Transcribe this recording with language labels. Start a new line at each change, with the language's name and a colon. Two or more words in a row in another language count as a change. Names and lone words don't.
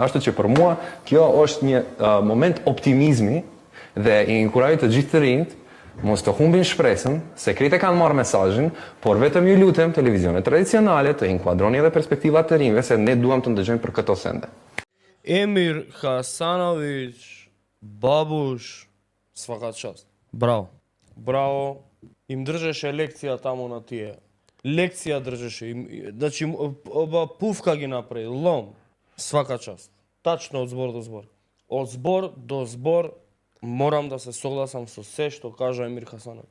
Albanian: Ashtu që për mua kjo është një moment optimizmi dhe i inkurajoj të gjithë të rinjt mos të humbin shpresën, se krejt e kanë marrë mesazhin, por vetëm ju lutem televizionet tradicionale të inkuadroni edhe perspektivat të rinjve se ne duam të ndëgjojmë për këto sende.
Bosnian: Emir Hasanović, Babuš, svaka čast.
Macedonian: Браво. Браво. Им држеше лекција таму на тие. Лекција држеше. Значи, пувка ги направи, лом.
Serbian: Свака част.
Macedonian: Тачно од збор до збор. Од збор до збор морам да се согласам со се што кажа Емир Хасановиќ.